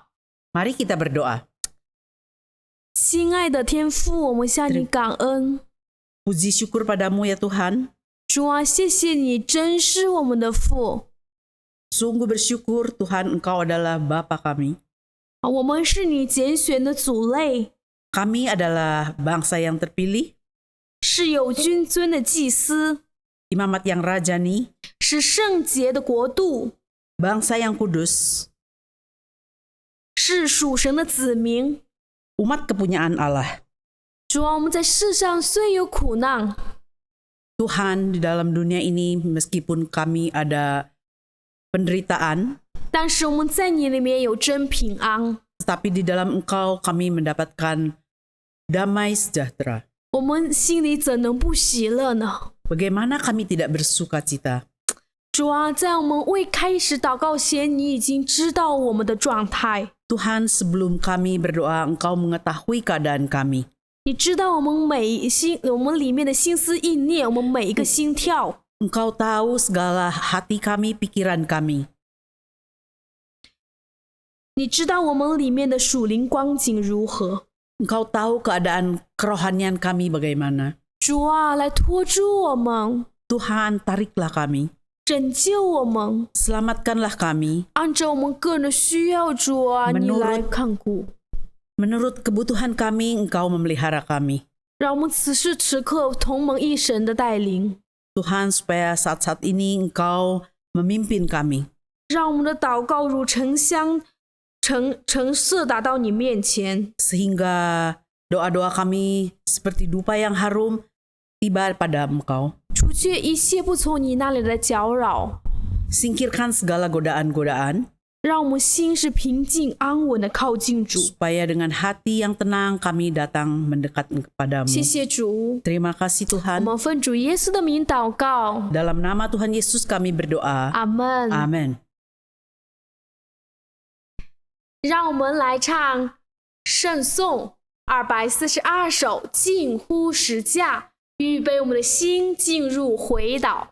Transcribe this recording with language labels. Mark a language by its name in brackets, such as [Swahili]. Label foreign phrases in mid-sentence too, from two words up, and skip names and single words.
[Indonesian] Mari kita berdoa. [Chinese] 亲爱的天父，我们向你感恩。 [Indonesian] Puji syukur padamu ya Tuhan. [Chinese] 主啊，谢谢你真是我们的父。 [Indonesian] Sungguh bersyukur Tuhan Engkau adalah Bapa kami. [Chinese] 我们是你拣选的族类， [Indonesian] Kami adalah bangsa yang terpilih, [Chinese] 是有君尊的祭司， [Indonesian] imamat yang rajani, [Chinese] 是圣洁的国度， [Indonesian] bangsa yang kudus, [Chinese] 是属神的子民。 [Indonesian] umat kepunyaan Allah. [Chinese] 主啊，我们在世上虽有苦难， [Indonesian] Tuhan, di dalam dunia ini meskipun kami ada penderitaan, [Chinese] 但是我们在你里面有真平安。 [Indonesian] tetapi di dalam Engkau kami mendapatkan damai sejahtera. [Chinese] 我们心里怎能不喜乐呢？ [Indonesian] Bagaimana kami tidak bersuka cita? [Chinese] 主啊，在我们未开始祷告前，你已经知道我们的状态， [Indonesian] Tuhan, sebelum kami berdoa, Engkau mengetahui keadaan kami. [Chinese] 你知道我们里面的心思意念，我们每一个心跳。 [Indonesian] Engkau tahu segala hati kami, pikiran kami. [Chinese] 你知道我们里面的属灵光景如何？ [Indonesian] Engkau tahu keadaan kerohanian kami bagaimana. [Chinese] 主啊，来托住我们， [Indonesian] Tuhan, tariklah kami. [Chinese] 拯救我们， [Indonesian] Selamatkanlah kami. [Chinese] 按照我们个人的需要，主啊，你 [Indonesian] Menurut [Chinese] 来看顾， [Indonesian] Menurut kebutuhan kami, Engkau memelihara kami. [Chinese] 让我们此时此刻同蒙一神的带领， [Indonesian] Tuhan, supaya saat-saat ini Engkau memimpin kami. [Chinese] 让我们的祷告如沉香橙色打到你面前， [Indonesian] Sehingga doa-doa kami seperti dupa yang harum tiba pada Engkau. [Chinese] 除去一切不从你那里的搅扰， [Indonesian] Singkirkan segala godaan-godaan, [Chinese] 让我们心是平静安稳的靠近主。 [Indonesian] supaya dengan hati yang tenang kami datang mendekat kepadamu. [Chinese] 谢谢主， [Indonesian] Terima kasih [Chinese] 我 [Indonesian] Tuhan. [Chinese] 们奉主耶稣的名祷告， [Indonesian] Dalam nama Tuhan Yesus kami berdoa. [Chinese] 阿门。 [Indonesian] Amin. [Chinese] 让我们来唱圣颂242首，近乎十架，预备我们的心进入回祷。